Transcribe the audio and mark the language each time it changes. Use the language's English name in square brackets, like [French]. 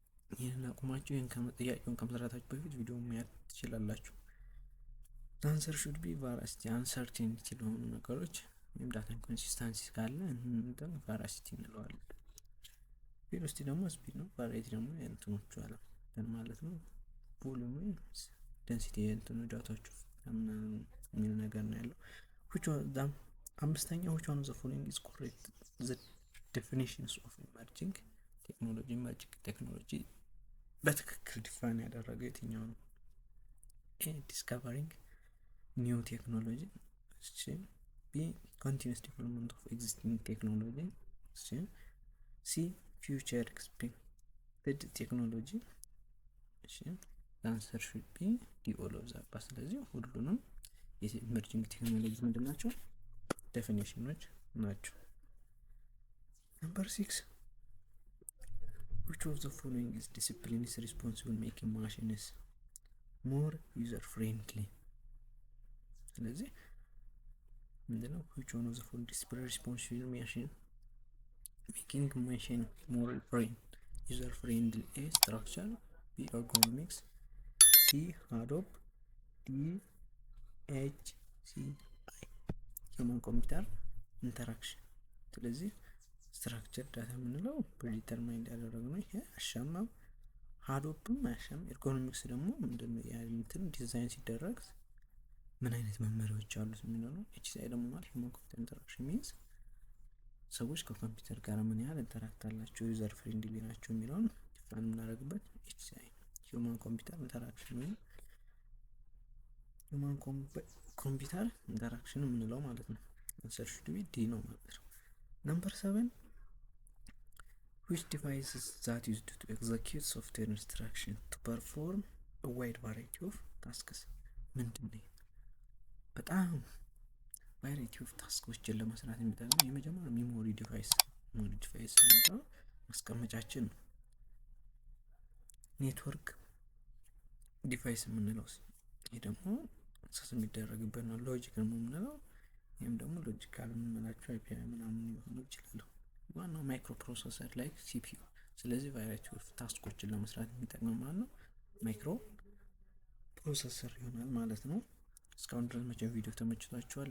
[Amharic] ይህንን አቁማችሁ ጥያቄውን ከመስራታችሁ በፊት ቪዲዮውን ማየት ትችላላችሁ። አንሰር ሹድ ቢ ቫራሲቲ አንሰርቲኒቲ ለሆኑ ነገሮች ወይም ዳታ ኢንኮንሲስተንሲ ካለ እንትን ቫራሲቲ እንለዋለን። ቬሎሲቲ ደግሞ ስፒድ ነው። ቫራይቲ ደግሞ የእንትኖቹ አለ ማለት ነው። ቮሉም ወይም ዴንሲቲ የእንትኑ ዳታዎቹ የሚል ነገር ነው ያለው። አምስተኛው [English] which one of the following is correct? the definitions of emerging technology emerging technology [Amharic] በትክክል ዲፋይን ያደረገው የትኛው ነው? [English] ኤ discovering new technology, B continuous development of existing technology, C future expected technology. the answer should be D all of the above። [Amharic] ስለዚህ ሁሉንም የኢመርጂንግ ቴክኖሎጂ ምንድን ናቸው? ዴፊኒሽኖች ናቸው። [English] Number 6 which of the following is discipline is responsible making machines more user friendly? [Amharic] ስለዚህ ምንድነው? [English] which one of the following discipline responsible making machine more user friendly? A structure, B ergonomics, C Hadoop, D HCI human computer interaction። [Amharic] ስለዚህ ስትራክቸር ዳታ የምንለው ፕሪዲተርማይንድ ያደረግነው ይሄ አሻማም ሃዶፕም አሻም። ኤርጎኖሚክስ ደግሞ ምንድነው? ያንተን ዲዛይን ሲደረግ ምን አይነት መመሪያዎች አሉት የሚለው ነው። HCI ደግሞ ማለት [English] human computer interaction means [Amharic] ሰዎች ከኮምፒውተር ጋር ምን ያህል ኢንተራክት አላቸው፣ ዩዘር ፍሬንድሊ ናቸው የሚለውን ዲፋይን የምናደርግበት HCI human computer interaction ወይም [English] human computer interaction [Amharic] የምንለው ማለት ነው። [English] answer should be D [Amharic] ነው ማለት ነው። [English] Number 7 which devices that used to execute software instruction to perform a wide variety of tasks? [Amharic] ምንድነው? በጣም ቫራይቲ ኦፍ ታስኮችን ለመስራት የሚጠቅመው የመጀመሪያው ሜሞሪ ዲቫይስ ነው፣ ማስቀመጫችን ነው። ኔትወርክ ዲቫይስ የምንለው ይሄ ደግሞ አክሰስ የሚደረግበት ነው። ሎጂክ ነው የምንለው ይሄም ደግሞ ሎጂካል የምንላቸው API ምናምን ሊሆኑ ይችላሉ። ዋናው ማይክሮ ፕሮሰሰር ላይ CPU። ስለዚህ ቫራይቲ ኦፍ ታስኮችን ለመስራት የሚጠቅመው ማለት ነው ማይክሮ ፕሮሰሰር ይሆናል ማለት ነው። እስካሁን ድረስ መቼም ቪዲዮ ተመችቷችኋል?